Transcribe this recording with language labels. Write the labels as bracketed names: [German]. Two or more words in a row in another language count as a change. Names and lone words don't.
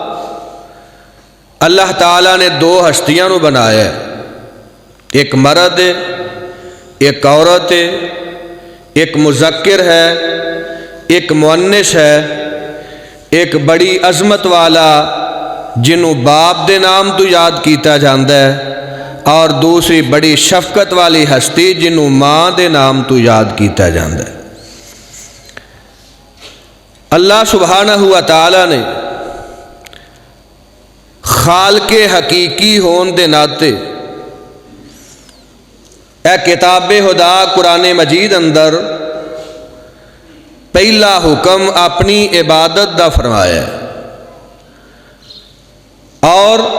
[Punjabi] اللہ تعالیٰ نے دو ہستیاں نو بنایا ہے، ایک مرد ہے، ایک عورت ہے، ایک مذکر ہے، ایک مؤنث ہے، ایک بڑی عظمت والا جنوں باپ دے نام تو یاد کیتا جاندا ہے، اور دوسری بڑی شفقت والی ہستی جنوں ماں دے نام تو یاد کیتا جاندا ہے۔ اللہ [Arabic] سبحانہ و تعالی [Punjabi] نے خالق حقیقی ہون دے ناتے اے کتاب خدا قرآن مجید اندر پہلا حکم اپنی عبادت دا فرمایا ہے، اور